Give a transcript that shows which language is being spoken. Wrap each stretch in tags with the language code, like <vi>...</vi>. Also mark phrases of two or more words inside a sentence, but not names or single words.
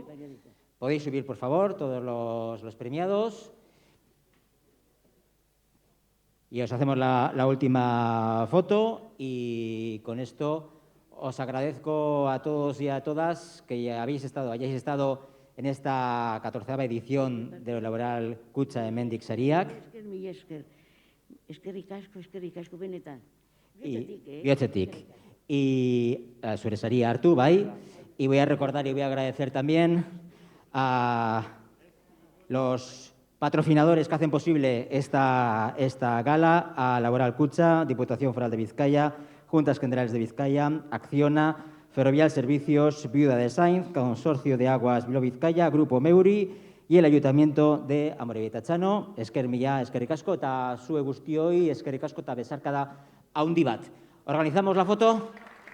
<es>Podéis subir, por favor, todos los premiados. Y os hacemos la última foto y con esto os agradezco a todos y a todas que hayáis estado en esta 14ª edición de Laboral Kutxa Hemendik Sariak.</es> <eu>Eskerrik asko benetan. Bihotzetik. Y zure saria hartu, bai.</eu> <es>Y voy a recordar y voy a agradecer también a los patrocinadores que hacen posible esta gala, a Laboral Kutxa, Diputación Foral de Vizcaya, Juntas Generales de Vizcaya, Acciona, Ferrovial Servicios, Viuda de Sainz, Consorcio de Aguas Bilbao Vizcaya, Grupo Meuri y el Ayuntamiento de Amorebieta-Txano.</es> <eu>Esker mila, eskerrik asko, eta zue guztioi, eskerrik asko eta besarkada haundi bat.</eu> <es>¿Organizamos la foto?</es>